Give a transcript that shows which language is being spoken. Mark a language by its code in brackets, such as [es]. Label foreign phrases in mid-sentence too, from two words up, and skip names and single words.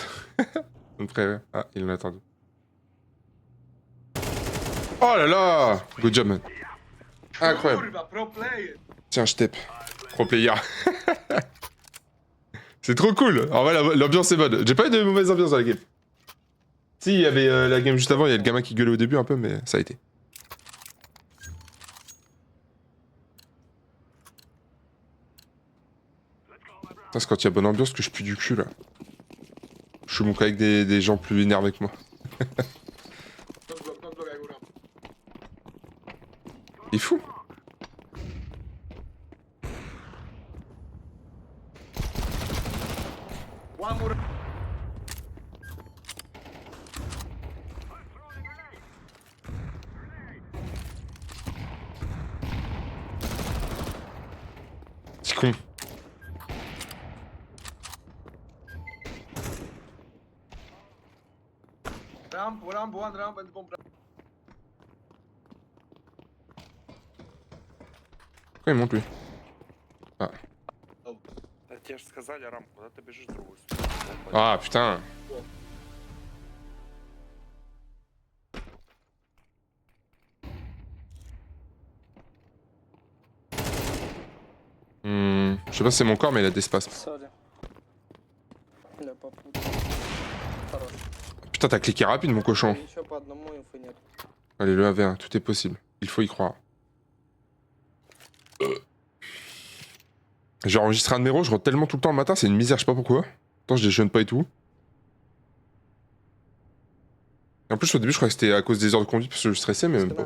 [fr] Après, ah, il en a attendu. Oh là là! [en] Good job, man. [fr] Incroyable. [en] Kurwa, pro player. [fr] Tiens, je tape. [en] Pro player. [fr] C'est trop cool. En vrai, l'ambiance est bonne. J'ai pas eu de mauvaise ambiance dans la game. Si, il y avait la game juste avant, il y a le gamin qui gueulait au début un peu, mais ça a été. Putain, c'est quand il y a bonne ambiance que je pue du cul, là. Je suis mon avec des gens plus énervés que moi. [en] Don't block, I go ramp. [fr] Il est fou. [en] One more. [fr] C'est con. [en] Ramp, one ramp and bomb ramp. [fr] Pourquoi il monte, lui? [ru] Да тебе же сказали, Рам, куда ты бежишь в другую сторону? [fr] Ah, putain. Je sais pas si c'est mon corps, mais il a des spasmes. [en] Sorry. [ru] Бля, попутал. Хорош. [fr] Putain, t'as cliqué rapide, mon cochon. [ru] Еще по одному инфы нет. [fr] Allez, le 1v1, tout est possible. Il faut y croire. J'ai enregistré un numéro, je rentre tellement tout le temps le matin, c'est une misère, je sais pas pourquoi. Pourtant, je déjeune pas et tout. Et en plus, au début, je croyais que c'était à cause des heures de conduite parce que je stressais, mais même pas.